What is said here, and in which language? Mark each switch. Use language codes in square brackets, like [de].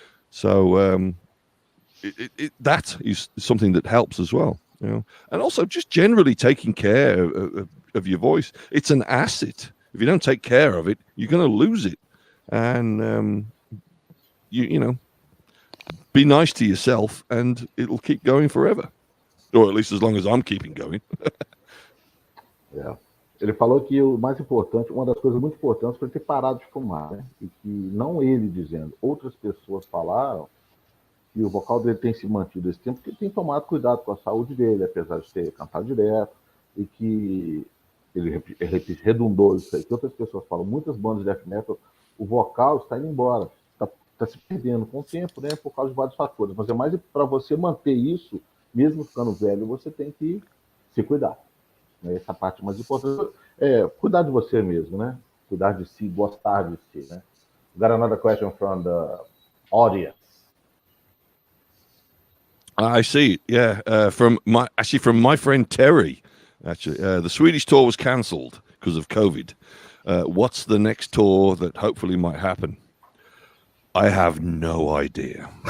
[en] So that is something that helps as well, and also just generally taking care of your voice. It's an asset. If you don't take care of it, you're going to lose it. And be nice to yourself, and it'll keep going forever, or at least as long as I'm keeping going. [pt] Ele falou que o mais importante, uma das coisas muito importantes foi ter parado de fumar, né? E que não ele dizendo, outras pessoas falaram que o vocal dele tem se mantido esse tempo, porque ele tem tomado cuidado com a saúde dele, apesar de ter cantado direto, e que ele redundou isso aí, que outras pessoas falam, muitas bandas de death metal, o vocal está indo embora, está se perdendo com o tempo, né, por causa de vários fatores, mas é mais para você manter isso, mesmo ficando velho, você tem que se cuidar, né? Essa parte mais importante é cuidar de você mesmo, né, cuidar de si, gostar de si, né. [en] We got another question from the audience. I see. Yeah, from my friend Terry. Actually, the Swedish tour was cancelled because of COVID. What's the next tour that hopefully might happen? I have no idea.